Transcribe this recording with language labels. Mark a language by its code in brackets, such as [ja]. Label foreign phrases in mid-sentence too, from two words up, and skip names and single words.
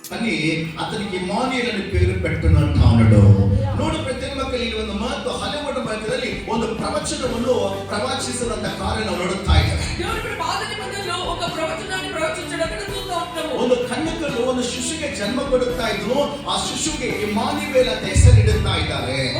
[te] అని అతనికి ఇమ్మానుయేల్ అని పేరు పెట్టును అంటా ఉన్నాడు. [kn] ನೋಡು ಪ್ರತಿ ಮಕ್ಕಳು ಈ ಒಂದು ಮಾತು ಹಲವಾರು ಭಾಗದಲ್ಲಿ ಒಂದು ಪ್ರವಚನವನ್ನು ಪ್ರವಾಚಿಸಿದಂತ ಕಾರ್ಯ ನಾವು ನೋಡುತ್ತಾ ಇದ್ದೇವೆ. ಒಂದು ಕನ್ಯಕರು ಒಂದು ಶಿಶುಗೆ ಜನ್ಮ ಕೊಡುತ್ತಾ ಇದ್ರು. ಆ ಶಿಶುಗೆ ಇಮ್ಮಾನುಯೇಲ್ ಅಂತ ಹೆಸರಿಡುತ್ತಾ ಇದ್ದಾರೆ.